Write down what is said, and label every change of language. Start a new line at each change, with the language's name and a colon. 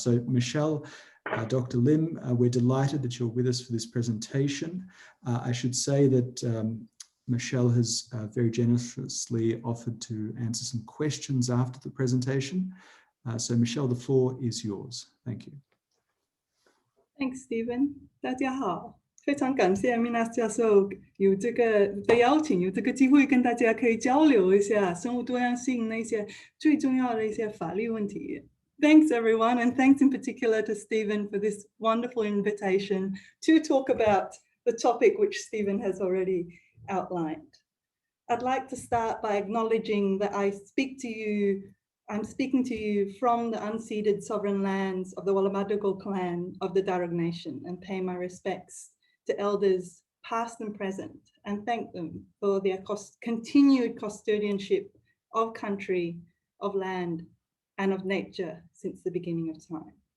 English: So Michelle, Dr. Lim, we're delighted that you're with us for this presentation. I should say that Michelle has very generously offered to answer some questions after the presentation. So Michelle, the floor is yours. Thank you. Thanks, Stephen.
Chinese: 大家好，非常感谢 Minas 教授有这个的邀请，有这个机会跟大家可以交流一下生物多样性那些最重要的一些法律问题。
English: Thanks everyone, and thanks in particular to Stephen for this wonderful invitation to talk about the topic which Stephen has already outlined. I'd like to start by acknowledging that I'm speaking to you from the unceded sovereign lands of the Wallumattagal clan of the Darug Nation, and pay my respects to elders past and present, and thank them for their continued custodianship of country, of land, and of nature since the beginning of time.